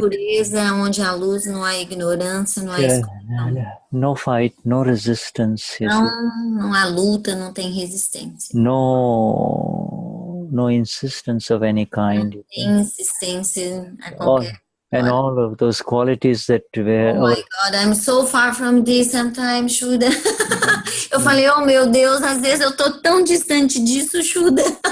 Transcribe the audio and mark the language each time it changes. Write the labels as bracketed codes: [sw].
[pt] pureza, onde há luz, não há ignorância, não há escuridão. [en] No fight, no resistance. [pt] Não há luta, não tem resistência. [en] No insistence of any kind. [pt] Não tem insistência a qualquer. [en] And all of those qualities that were. Oh my God, I'm so far from this sometimes, Shuddha. [pt] Eu falei, oh meu Deus, às vezes eu tô tão distante disso, Shuddha.